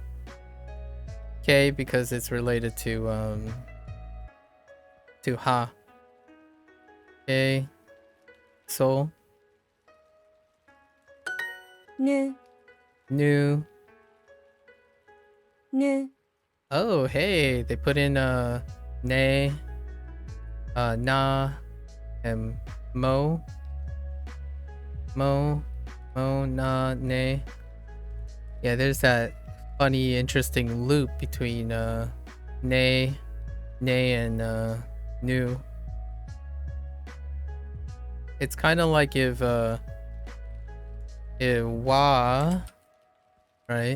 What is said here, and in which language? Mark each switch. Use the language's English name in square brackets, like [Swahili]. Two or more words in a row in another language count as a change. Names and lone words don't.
[English] K because it's related to ha. K. So. Nu. Oh, hey, they put in ne. Na and mo. Mo na ne. Yeah, there's that funny interesting loop between ne and nu. It's kind of like if wa, right?